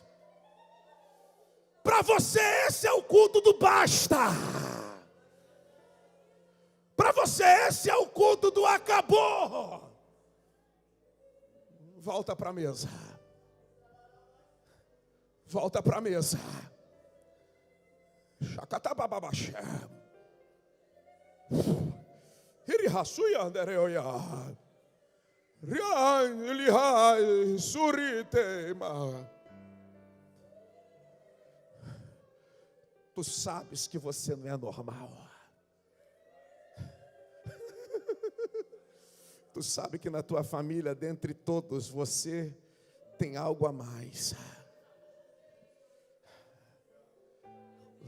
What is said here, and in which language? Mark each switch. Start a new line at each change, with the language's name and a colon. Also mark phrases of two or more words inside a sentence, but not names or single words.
Portuguese: Para você esse é o culto do basta. Para você esse é o culto do acabou. Volta para a mesa. Volta para a mesa. Shakatabababaxé. Irihasuya andereoya. Rian lihai suritema. Tu sabes que você não é normal. Tu sabe que na tua família, dentre todos, você tem algo a mais.